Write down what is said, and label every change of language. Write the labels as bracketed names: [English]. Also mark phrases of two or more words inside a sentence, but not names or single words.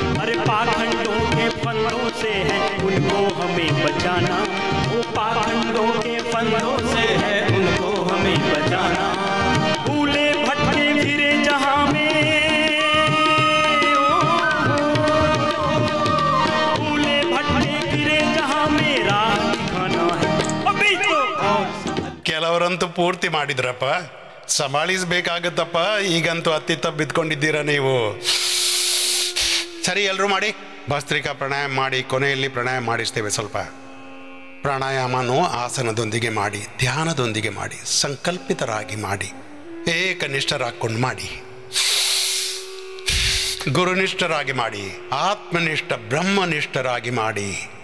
[Hindi] हर पाखंडों के फंदों से है उनको हमें बचाना, वो पाखंडों के फंदों से है उनको हमें बचाना। भूले भटके फिरे जहां में, भूले भटके फिरे जहां में राह दिखाना है अभी तो। [Kannada] ಕೆಲವರಂತೂ ಪೂರ್ತಿ ಮಾಡಿದ್ರಪ್ಪ, ಸಂಭಾಳಿಸ್ಬೇಕಾಗತ್ತಪ್ಪ. ಈಗಂತೂ ಅತ್ತಿತ್ತ ಬಿದ್ಕೊಂಡಿದ್ದೀರಾ ನೀವು. ಸರಿ, ಎಲ್ಲರೂ ಮಾಡಿ. ಭಸ್ತ್ರಿಕಾ ಪ್ರಾಣಾಯಾಮ ಮಾಡಿ, ಕೊನೆಯಲ್ಲಿ ಪ್ರಾಣಾಯಾಮ ಮಾಡಿಸ್ತೇವೆ. ಸ್ವಲ್ಪ ಪ್ರಾಣಾಯಾಮನೂ ಆಸನದೊಂದಿಗೆ ಮಾಡಿ, ಧ್ಯಾನದೊಂದಿಗೆ ಮಾಡಿ, ಸಂಕಲ್ಪಿತರಾಗಿ ಮಾಡಿ, ಏಕನಿಷ್ಠರಾಕೊಂಡು ಮಾಡಿ, ಗುರುನಿಷ್ಠರಾಗಿ ಮಾಡಿ, ಆತ್ಮನಿಷ್ಠ ಬ್ರಹ್ಮನಿಷ್ಠರಾಗಿ ಮಾಡಿ.